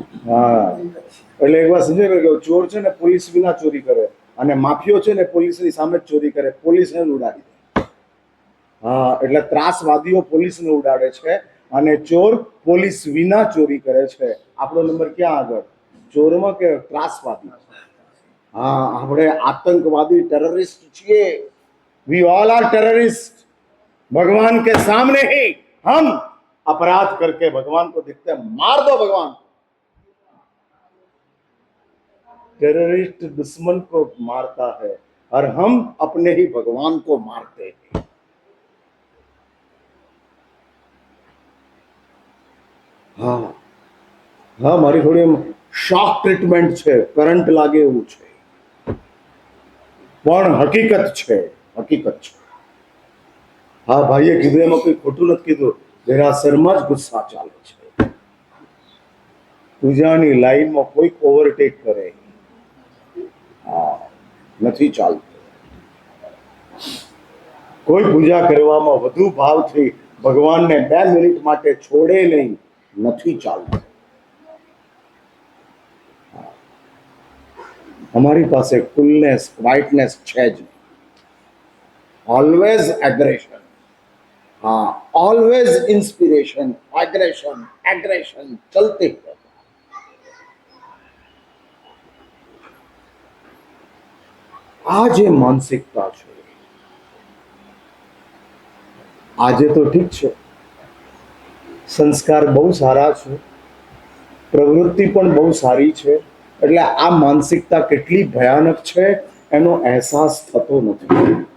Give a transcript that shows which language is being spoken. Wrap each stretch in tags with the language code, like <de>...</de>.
<gu>હા, એટલે એક વાર સમજાય કે ચોર છે ને પોલીસ વિના ચોરી કરે, અને માફિયો છે ને પોલીસની સામે જ ચોરી કરે, પોલીસને ઉડાડી દે. હા, એટલે ત્રાસવાદીઓ પોલીસને ઉડાડે છે અને ચોર પોલીસ વિના ચોરી કરે છે. આપણો નંબર ક્યાં આગળ, ચોરમાં કે ત્રાસવાદી? હા, આપણે આતંકવાદી टेररिस्ट છીએ.</gu> <en>We all are terrorist.</en> <hi>भगवान के सामने ही हम अपराध करके भगवान को दिखते हैं, मार दो भगवान. टेररिस्ट दुश्मन को मारता है और हम अपने ही भगवान को मारते हैं.</hi> <gu>હા હા, મારી થોડી શોક ટ્રીટમેન્ટ છે, કરંટ લાગે એવું છે, પણ હકીકત છે, હકીકત છે. હા, ભાઈએ કીધું એમાં કોઈ ખોટું નથી કીધું. દેરાસરમાં જ ગુસ્સા ચાલે છે. પૂજાની લાઈનમાં કોઈ ઓવરટેક કરે, હા, નથી ચાલતું. કોઈ પૂજા કરવામાં વધુ ભાવથી ભગવાનને 2 મિનિટ માટે છોડે નહીં, નથી ચાલતું.</gu> <hi>हमारी पास कूलनेस क्वाइटनेस है</hi> <gu>જ નહીં.</gu> <en>Always aggression.</en> <hi>हाँ, ऑलवेज इंस्पिरेशन, एग्रेशन एग्रेशन चलते हैं.</hi> <gu>આ જે માનસિકતા છે, આજે તો ઠીક છે, સંસ્કાર બહુ સારા છે, પ્રવૃત્તિ પણ બહુ સારી છે, એટલે આ માનસિકતા કેટલી ભયાનક છે એનો અહેસાસ થતો નથી.</gu>